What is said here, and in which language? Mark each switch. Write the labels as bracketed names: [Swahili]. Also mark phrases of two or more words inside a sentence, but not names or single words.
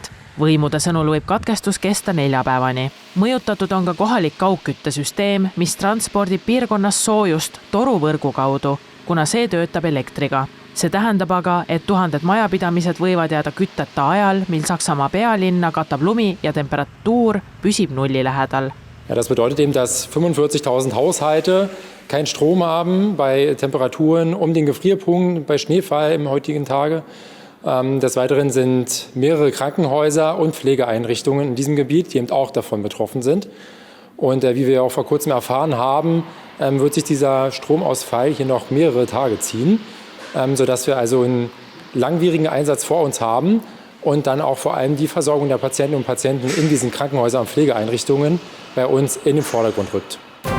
[Estonian] Võimude sõnul võib katkestus kesta 4 päevani. Mõjutatud on ka kohalik kaugküttesüsteem, mis transpordib piirkonnas soojust toruvõrgu kaudu, kuna see töötab elektriga. See tähendab aga, et 1000 majapidamised võivad jääda kütteta ajal, mil Saksamaa pealinna katab lumi ja temperatuur püsib nulli lähedal. [German] Ja, das bedeutet eben, dass 45.000 Haushalte keinen Strom haben bei Temperaturen um den Gefrierpunkt, bei Schneefall im heutigen Tage. Des Weiteren sind mehrere Krankenhäuser und Pflegeeinrichtungen in diesem Gebiet, die eben auch davon betroffen sind. Und wie wir auch vor kurzem erfahren haben, wird sich dieser Stromausfall hier noch mehrere Tage ziehen, sodass wir also einen langwierigen Einsatz vor uns haben und dann auch vor allem die Versorgung der Patientinnen und Patienten in diesen Krankenhäusern und Pflegeeinrichtungen bei uns in den Vordergrund rückt.